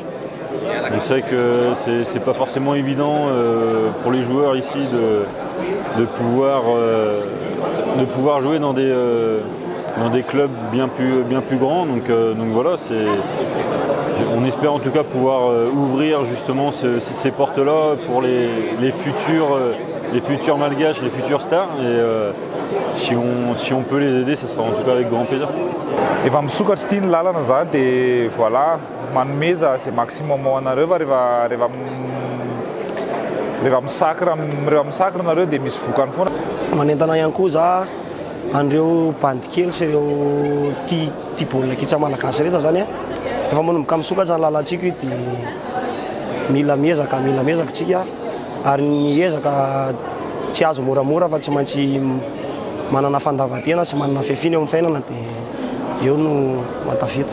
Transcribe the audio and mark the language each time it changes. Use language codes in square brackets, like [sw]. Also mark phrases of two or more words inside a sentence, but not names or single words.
[fr] On sait que c'est pas forcément évident pour les joueurs ici de pouvoir jouer dans des clubs bien plus grands. Donc voilà, on espère en tout cas pouvoir ouvrir justement ces portes-là pour les futurs malgaches, les futures stars. Et si on peut les aider, ça sera en tout cas avec grand plaisir. [mg] Efa misokatra ity ny lalana zany dia voilà manomeza zay maximum ao anareo fa rehefa misakra nareo dia misy vokany foana. Manentana ihany koa za an'ireo bandy kely sy ireo tia baolina kitra malagasy rehetra zany efa manomboka misokatra ny lalantsika io dia mila miezaka tsika ary ny ezaka tsy azo moramora fa tsy maintsy manana fandavantena sy manana fefiny eo amin'ny fiainana dia eo no matafita.